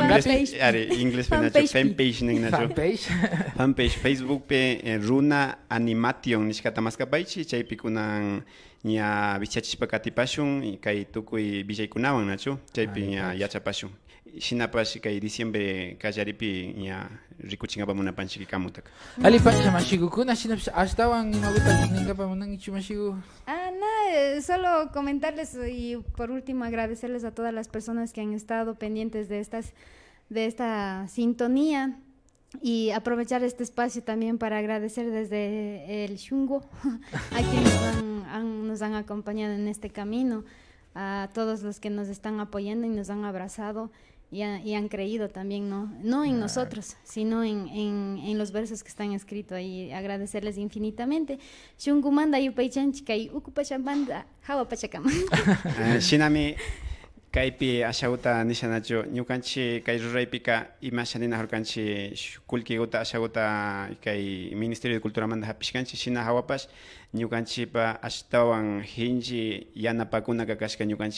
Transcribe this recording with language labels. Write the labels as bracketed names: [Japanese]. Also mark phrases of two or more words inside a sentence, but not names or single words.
[Quechua] fanpage inglés fanpage fanpage Facebook pe Runa Animation nishkata maskapaychi chaypi kunan ña vichachishpa katipashun kay tukuy villaykunawan nachu chaypi ña yachapashun shinapash kay diciembre kallaripi ña rikuchinapa munapanchik kamutaka ali pacha mashigukuna shinapash ashtawan imaguta ninkapa munankichu mashigu. [Spanish] Solo comentarles y por último agradecerles a todas las personas que han estado pendientes de esta sintonía y aprovechar este espacio también para agradecer desde el Shungo a quienes nos han acompañado en este camino, a todos los que nos están apoyando y nos han abrazado y han creído también, no en nosotros, sino en los versos que están escritos ahí. Agradecerles infinitamente. [Quechua] Shungumanda yupaychanchi kay ukupachambanda hawa pachakama. Shinami kaypi ashauta nishanachu ñukanchi kay ruraypika imashanina hurkanchi kullkiguta ashaguta kay Ministerio de Cultura manda hapishkanchi shina hawapash ñukanchipa ashtawan hinchi yanapakuna kakashka ñukanchi